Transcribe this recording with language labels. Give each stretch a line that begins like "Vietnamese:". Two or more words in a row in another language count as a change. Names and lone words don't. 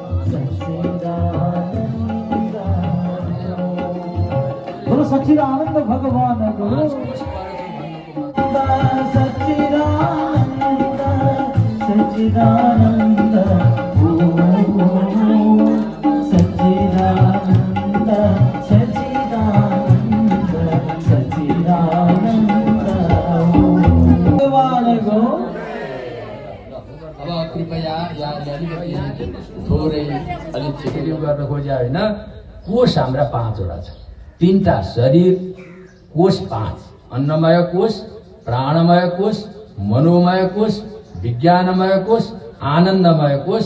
Sanskrit: सच्चिदानंद भगवान गुरु सच्चिदानंद सच्चिदानंद सच्चिदानंद सच्चिदानंद सच्चिदानंद भगवान गुरु।
Nepali: अब कृपया यहाँले अलिकति थोरै अलिक छिटो गर्न खोज्या होइन। कोष हाम्रा 5 वटा छ। 3टा शरीर कोष 5, अन्नमय कोष, प्राणमय कोष, मनोमय कोष, विज्ञानमय कोष, आनन्दमय कोष।